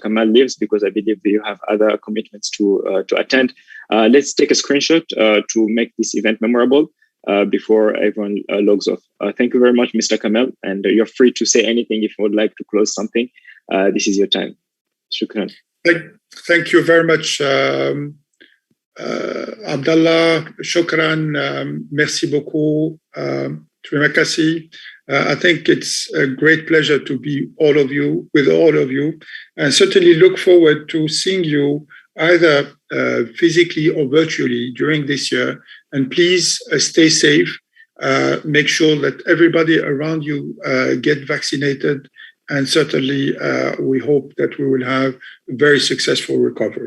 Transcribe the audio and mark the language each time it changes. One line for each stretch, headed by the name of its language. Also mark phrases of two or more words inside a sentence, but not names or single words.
English: Kamal leaves, because I believe you have other commitments to attend. Let's take a screenshot to make this event memorable before everyone logs off. Thank you very much, Mr. Kamal, and you're free to say anything if you would like to close something. This is your time. Shukran. Thank you very much, Abdallah.
French: Shukran. Merci beaucoup.
Indonesian: Terima kasih.
English: I think it's a great pleasure to be with all of you, and certainly look forward to seeing you either physically or virtually during this year. And please stay safe. Make sure that everybody around you get vaccinated, and certainly we hope that we will have a very successful recovery.